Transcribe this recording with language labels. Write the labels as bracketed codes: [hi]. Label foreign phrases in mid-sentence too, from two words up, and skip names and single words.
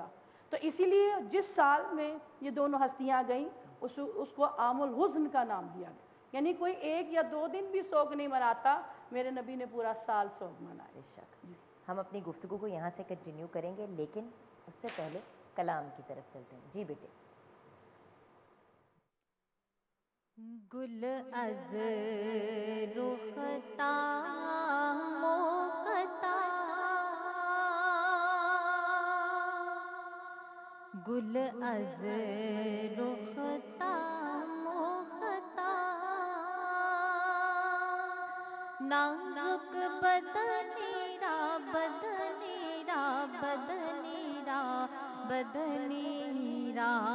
[ur] تو اسی لیے جس سال میں یہ دونوں ہستیاں گئیں اس کو عام الحزن کا نام دیا گیا. یعنی کوئی 1 یا 2 دن بھی سوگ نہیں مناتا، میرے نبی نے پورا سال سوگ منایا. بے شک. ہم اپنی گفتگو کو یہاں سے کنٹینیو کریں گے، لیکن اس سے پہلے کلام کی طرف چلتے ہیں. جی بیٹے. [fa] گل از رختا موختا، گل از رختا موختا، نازک بدنی را بدنی را بدنی را بدنی را،